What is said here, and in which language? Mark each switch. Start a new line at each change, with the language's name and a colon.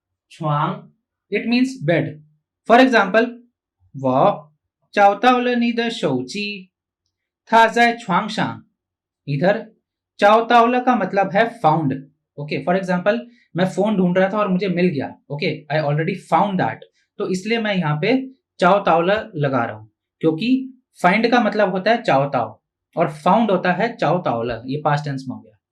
English: छुआंग, it means bed. For example,
Chinese: 我找到了你的手机，它在床上。
Hindi: इधर 找到了का मतलब है फाउंड।
English: okay, for example
Hindi: मैं फोन ढूंढ रहा था और मुझे मिल गया। Okay,
English: I already found that,
Hindi: तो इसलिए मैं यहाँ पे चाओ तावला लगा रहा हूं, क्योंकि फाइंड का मतलब होता है चाओ ताओ और फाउंड होता है चाओ तावला, ये पास्ट टेंस में हो गया।